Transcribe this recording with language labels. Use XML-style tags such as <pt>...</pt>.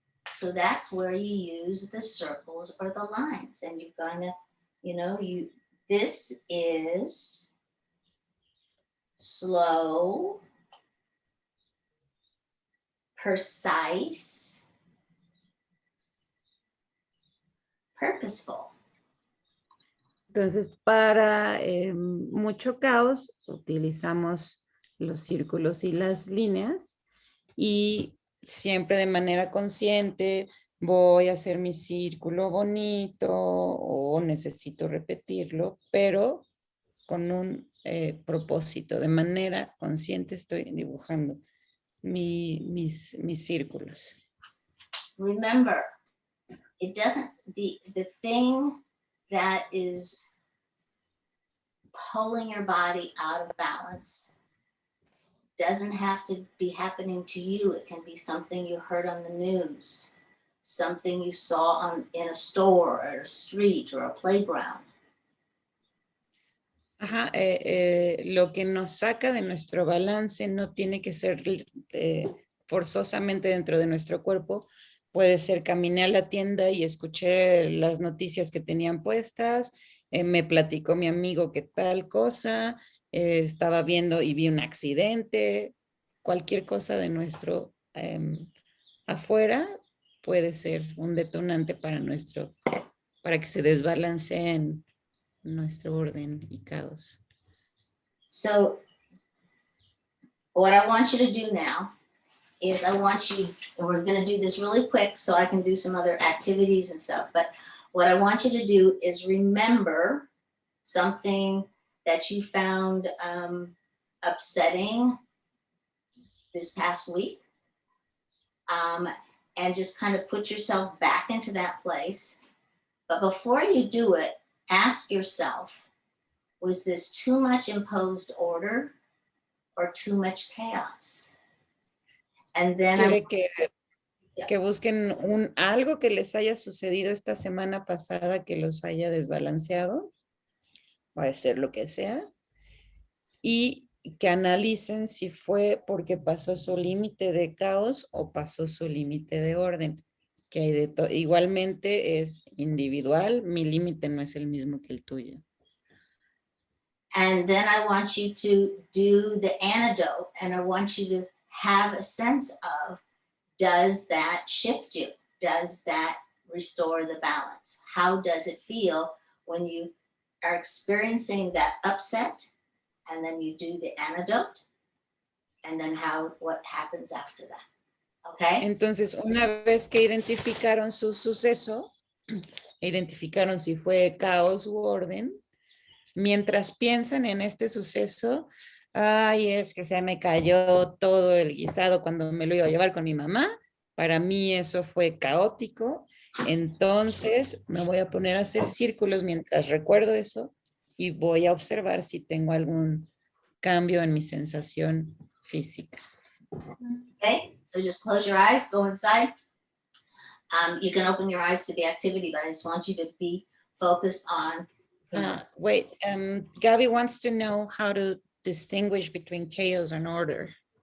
<en>So that's where you use the circles or the lines, and you're gonna, this is slow, precise, purposeful.</en> <es>Entonces, para mucho caos, utilizamos los círculos y las líneas, y siempre de manera consciente voy a hacer mi círculo bonito o necesito repetirlo, pero con un propósito. De manera consciente estoy dibujando mis círculos.</es> <en>Remember, it doesn't, the thing that is pulling your body out of balance doesn't have to be happening to you. It can be something you heard on the news, something you saw in a store or a street or a playground.</en> <es>Ajá, lo que nos saca de nuestro balance no tiene que ser forzosamente dentro de nuestro cuerpo. Puede ser caminé a la tienda y escuché las noticias que tenían puestas, me platicó mi amigo que tal cosa, estaba viendo y vi un accidente, cualquier cosa de nuestro afuera puede ser un detonante para que se desbalanceen nuestro orden y caos.</es> <en>So what I want you to do now is I want you, and we're going to do this really quick so I can do some other activities and stuff, but what I want you to do is remember something that you found upsetting this past week, and just kind of put yourself back into that place. But before you do it, ask yourself, was this too much imposed order or too much chaos? And then</en> <es>Quiere que busquen algo que les haya sucedido esta semana pasada que los haya desbalanceado, puede ser lo que sea, y que analicen si fue porque pasó su límite de caos o pasó su límite de orden. Que hay igualmente es individual, mi límite no es el mismo que el tuyo.</es> <en>And then I want you to do the antidote, and I want you to have a sense of, does that shift you? Does that restore the balance? How does it feel when you are experiencing that upset, and then you do the antidote, and then what happens after that? Okay?</en> <es>Entonces, una vez que identificaron su suceso, identificaron si fue caos u orden, mientras piensan en este suceso, ay, es que se me cayó todo el guisado cuando me lo iba a llevar con mi mamá, para mí eso fue caótico, entonces me voy a poner a hacer círculos mientras recuerdo eso y voy a observar si tengo algún cambio en mi sensación física.</es> <en>Okay, so just close your eyes, go inside. You can open your eyes for the activity, but I just want you to be focused on. Wait, Gabby wants to know how to distinguish between chaos and order.</en>